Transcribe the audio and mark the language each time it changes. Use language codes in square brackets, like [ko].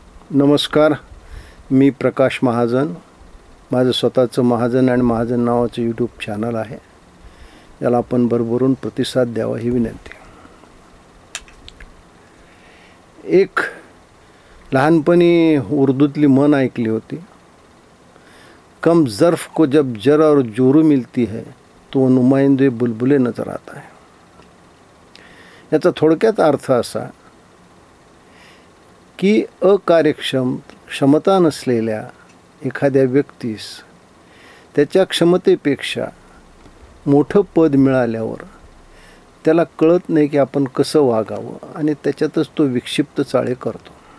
[mr] नमस्कार, मी प्रकाश महाजन. माझं स्वतःचं महाजन आणि महाजन नावाचं यूट्यूब चॅनल आहे. याला आपण भरभरून प्रतिसाद द्यावा ही विनंती. एक लहानपणी उर्दूतली म्हण ऐकली होती, [hi] कम ज़र्फ़ को जब जरा और जोरू मिलती है तो नुमाइंदे बुलबुले नजर आता है. [mr] याचा थोडक्यात अर्थ असा की क्षमता नसलेल्या एखाद्या व्यक्तीस त्याच्या क्षमतेपेक्षा मोठं पद मिळाल्यावर त्याला कळत नाही की आपण कसं वागावं आणि त्याच्यातच तो विक्षिप्त चाळे करतो.